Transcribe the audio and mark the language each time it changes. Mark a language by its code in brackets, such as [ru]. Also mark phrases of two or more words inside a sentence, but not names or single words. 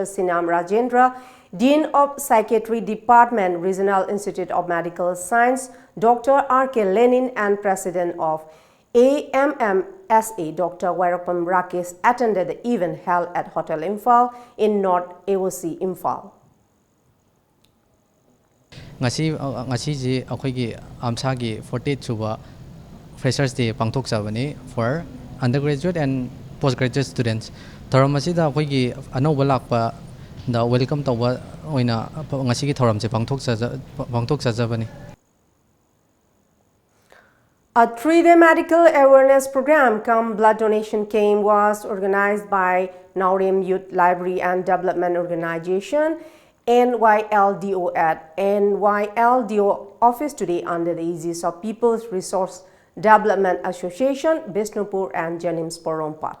[en] Sinam Rajendra, Dean of Psychiatry Department, Regional Institute of Medical Science, Dr. R.K. Lenin, and President of AMMSA, Dr. Wairapam Rakesh, attended the event held at Hotel Imphal in North AOC, Imphal. [mni] ngasi ji akhoi gi amsa gi 48 chuba [en] freshers day [mni] pangthok chabani [en] for undergraduate and postgraduate students [mni] thoramasi da akhoi gi anoba lakpa da welcome tawba oina ngasi gi thoram je pangthok chajabani. [en] A 3-day medical awareness program cum blood donation camp was organized by Naurim Youth Library and Development Organization NYLDO at NYLDO office today under the aegis of People's Resource Development Association, Bisnupur and Janims Porompat.